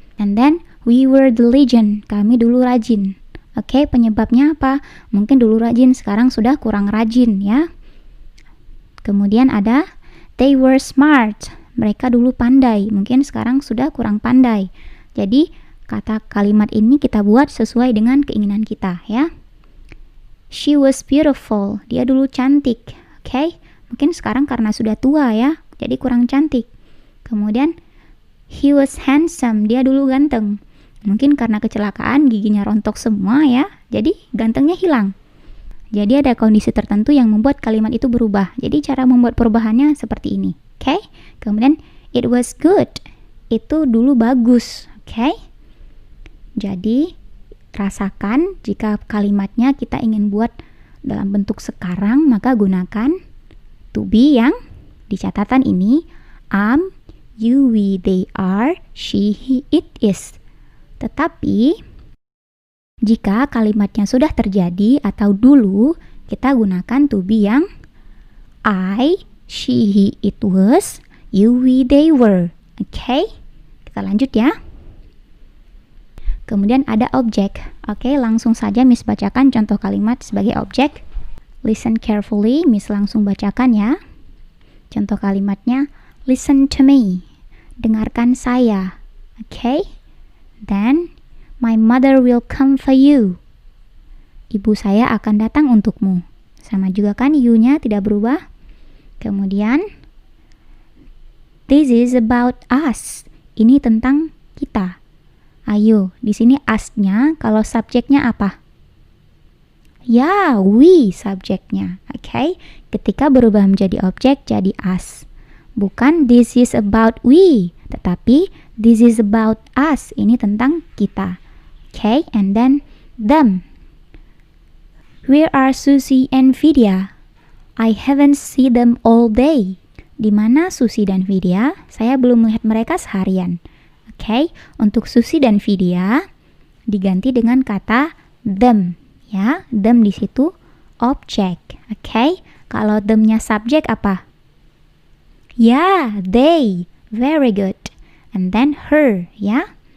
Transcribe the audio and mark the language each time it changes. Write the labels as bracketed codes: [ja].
[en] And then, we were diligent, [id] kami dulu rajin. Oke, penyebabnya apa? Mungkin dulu rajin, sekarang sudah kurang rajin ya. Kemudian ada, [en] they were smart, [id] mereka dulu pandai, mungkin sekarang sudah kurang pandai. Jadi, kata kalimat ini kita buat sesuai dengan keinginan kita ya. [en] She was beautiful, [id] dia dulu cantik. Oke, mungkin sekarang karena sudah tua ya, jadi kurang cantik. Kemudian [en] he was handsome, [id] dia dulu ganteng. Mungkin karena kecelakaan giginya rontok semua ya, jadi gantengnya hilang. Jadi ada kondisi tertentu yang membuat kalimat itu berubah. Jadi cara membuat perubahannya seperti ini. Oke? Kemudian [en] it was good, [id] itu dulu bagus. Oke? Jadi, rasakan jika kalimatnya kita ingin buat dalam bentuk sekarang, maka gunakan to be yang di catatan ini. [en] Am, you, we, they are, she, he, it is. [id] Tetapi, jika kalimatnya sudah terjadi atau dulu, kita gunakan to be yang [en] I, she, he, it was, you, we, they were. [id] Oke? Kita lanjut ya. Kemudian ada objek. Oke, langsung saja Miss bacakan contoh kalimat sebagai objek. [en] Listen carefully, [id] Miss langsung bacakan ya. Contoh kalimatnya, [en] listen to me. [id] Dengarkan saya. Oke. [en] Then, my mother will come for you. [id] Ibu saya akan datang untukmu. Sama juga kan you-nya tidak berubah. [en] Kemudian, this is about us. [id] Ini tentang kita. Ayo, di sini us-nya, kalau subjeknya apa? Ya, we subjeknya. Oke, ketika berubah menjadi objek, jadi us. [en] Bukan this is about we, tetapi this is about us. [id] Ini tentang kita. Oke, and then them. [en] Where are Susie and Vidya? I haven't seen them all day. [id] Di mana Susie dan Vidya? Saya belum melihat mereka seharian. Oke, untuk Susie dan Vidya diganti dengan kata them. Ya, them di situ objek. Oke, kalau them-nya subjek apa? [en] Ya, they. Very good. And then her, ya.